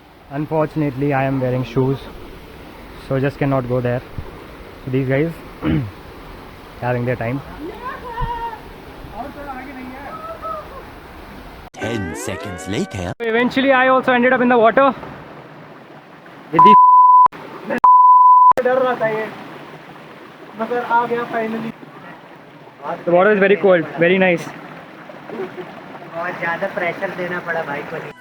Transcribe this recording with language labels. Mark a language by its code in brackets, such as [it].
[en] Unfortunately, I am wearing shoes, so just cannot go there. So these guys having their time. 10 seconds later. So eventually I also ended up in the water with these. [hi] डर रहा था ये, मगर आ गया finally. [en] The water is very cold, very nice. [hi] बहुत ज़्यादा pressure देना पड़ा भाई को.